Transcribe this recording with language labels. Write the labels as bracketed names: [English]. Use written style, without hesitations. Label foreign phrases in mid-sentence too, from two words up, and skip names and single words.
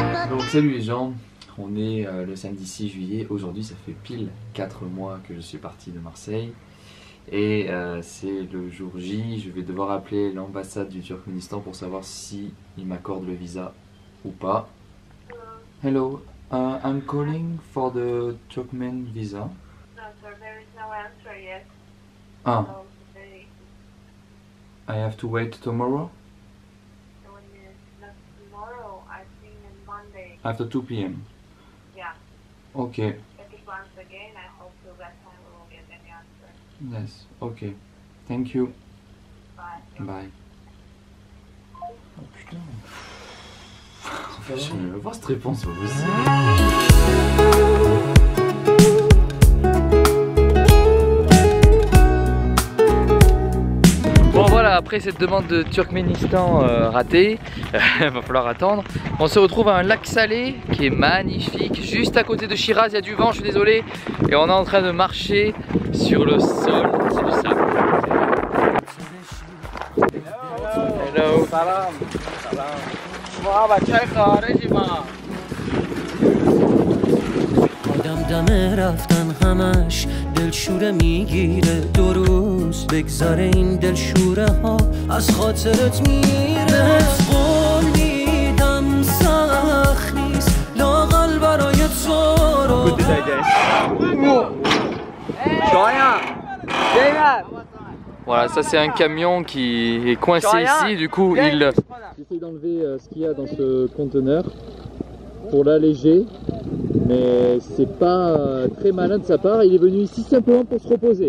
[French] Donc salut les gens, on est le samedi 6 juillet, aujourd'hui ça fait pile 4 mois que je suis parti de Marseille et c'est le jour J, je vais devoir appeler l'ambassade du Turkménistan pour savoir si ils m'accordent le visa ou pas. [English] Hello, I'm calling for the Turkmen visa. No, sir, there is no answer yet. Ah, So, I have to wait tomorrow not tomorrow, I think on Monday. after 2 p.m. Yeah. Okay, If it once again, I hope till that time we will get any answer. yes, okay. Thank you. Bye. Bye. [French] Oh putain. En fait, je vais voir cette réponse aussi. Bon voilà, après cette demande de Turkménistan ratée, va falloir attendre. On se retrouve à un lac salé qui est magnifique, juste à côté de Shiraz, il y a du vent, je suis désolé. Et on est en train de marcher sur le sol, c'est du sable. Hello. [Persian] سلام ما بچه خارجی ما آدم دم رفتن همش دلشوره میگیره دو روز بگذاره این دلشوره ها از خاطرت میره قول میدم سخت نیست لااقل برای تو رو [French] Voilà, ça c'est un camion qui est coincé ici, du coup il essaye d'enlever ce qu'il y a dans ce conteneur pour l'alléger, mais c'est pas très malin de sa part, il est venu ici simplement pour se reposer.